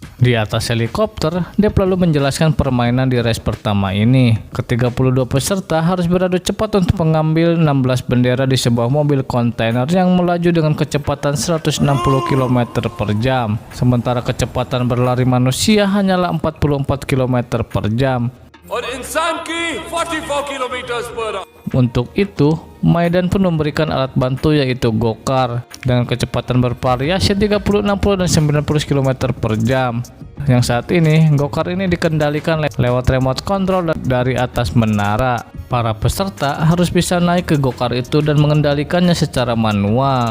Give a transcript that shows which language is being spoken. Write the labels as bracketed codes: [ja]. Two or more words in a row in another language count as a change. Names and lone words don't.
[id] Di atas helikopter, Dep lalu menjelaskan permainan di race pertama ini. Ke-32 peserta harus beradu cepat untuk mengambil 16 bendera di sebuah mobil kontainer yang melaju dengan kecepatan 160 km per jam. Sementara kecepatan berlari manusia hanyalah 44 km per jam. [hi] और इंसान की 44 किलोमीटर पर [id] Untuk itu, Maidan pun memberikan alat bantu yaitu gokar dengan kecepatan bervariasi 30, 60, dan 90 km per jam. Yang saat ini, gokar ini dikendalikan lewat remote control dari atas menara. Para peserta harus bisa naik ke gokar itu dan mengendalikannya secara manual.